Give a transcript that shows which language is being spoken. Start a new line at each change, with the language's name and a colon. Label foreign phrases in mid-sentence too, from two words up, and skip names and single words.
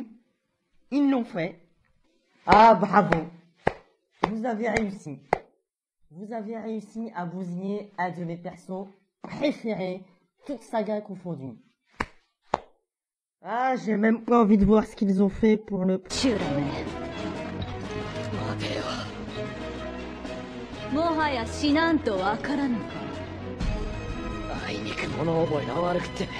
French: Ils l'ont fait. Ah, bravo. Vous avez réussi. Vous avez réussi à bousiller un de mes persos préférés, toute saga confondue. Ah, j'ai même pas envie de voir ce qu'ils ont fait pour le...
Japanese: 待てよ。もはや死なんとわからぬか。あいにく物覚えが悪くて。